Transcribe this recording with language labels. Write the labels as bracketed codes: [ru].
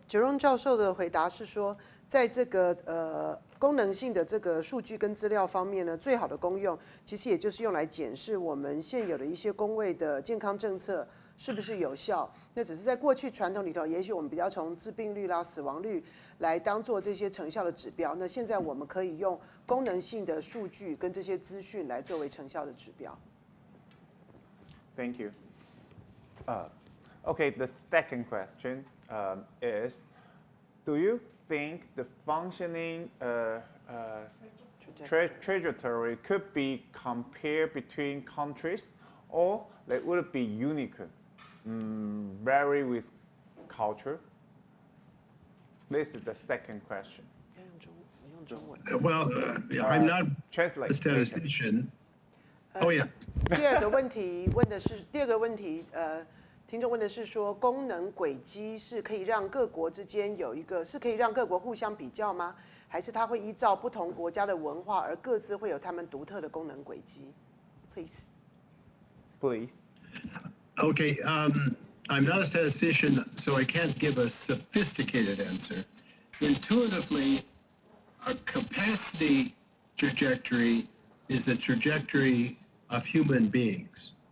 [zh] Jerome 教授的回答是说，在这个功能性的这个数据跟资料方面呢，最好的功用其实也就是用来检视我们现有的一些公卫的健康政策是不是有效。那只是在过去传统里头，也许我们比较从致病率啦、死亡率来当做这些成效的指标。那现在我们可以用功能性的数据跟这些资讯来作为成效的指标。 [en] Thank you. Okay, the second question is, do you think the functioning trajectory could be compared between countries, or would it be unique, vary with culture? This is the second question. Well, I'm not a statistician. Oh yeah. [zh] 第二个问题问的是听众问的是说，功能轨迹是可以让各国之间有一个，是可以让各国互相比较吗？还是它会依照不同国家的文化而各自会有他们独特的功能轨迹 ？ [en] Please. Okay. I'm not a statistician, so I can't give a sophisticated answer. Intuitively, a capacity trajectory is a trajectory of human beings.